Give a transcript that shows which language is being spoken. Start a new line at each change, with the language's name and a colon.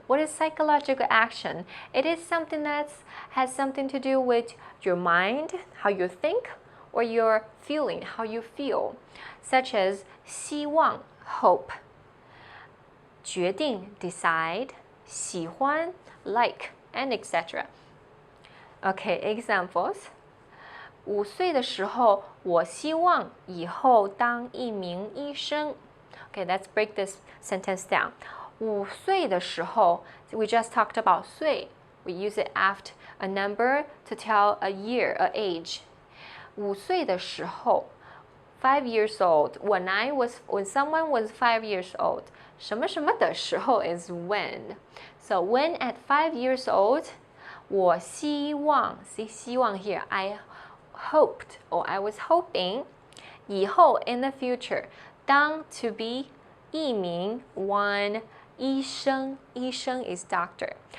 English: What is psychological action? It is something that has something to do with your mind, how you think, or your feeling, how you feel, such as 希望 hope, 决定 decide, 喜欢 like, and etc. Okay, examples.
Chinese: 5岁的时候，我希望以后当一名医生。
English: Okay, let's break this sentence down.
Chinese: 5岁的时候
English: we just talked about 岁 we use it after a number to tell a year, a age.
Chinese: 5岁的时候
English: 5 years old. When someone was 5 years old.
Chinese: 什么什么的时候
English: is when. So when at 5 years old,
Chinese: 我希望
English: see 希望 here. I hoped or I was hoping 以后 in the future 当 to be 一名 one 医生 is doctor.